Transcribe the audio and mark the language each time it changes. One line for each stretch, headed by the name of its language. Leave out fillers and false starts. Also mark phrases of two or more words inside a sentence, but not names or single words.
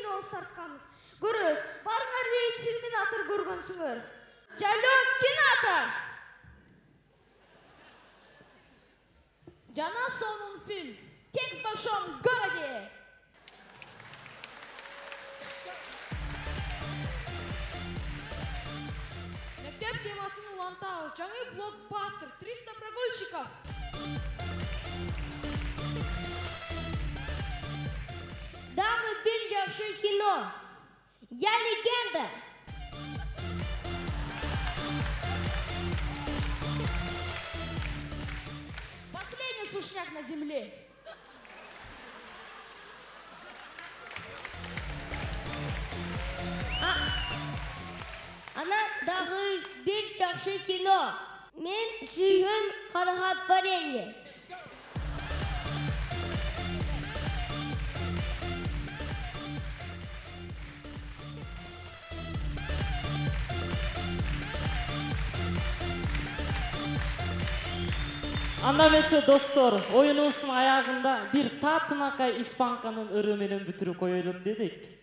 Kyrgyz: тартканбыз. Көрөбүз. Барыңар дейт Терминатор көргөнсүңөр. Жайлоо кинотеатр. Жана сонун фильм «Кекс в большом городе». Мектеп темасын улантабыз. Жаңы блокбастер 300 прогульщиков. Дагы бир жакшы кино. Я легенда. Последний сушняк на земле. Ана дагы бир жакшы кино. Мен сүйгөн карахат варенье. Анда эмесе достор, оюнубуздун аягында бир татынакай испанканын ыры менен бүтүрүп коелу дедик.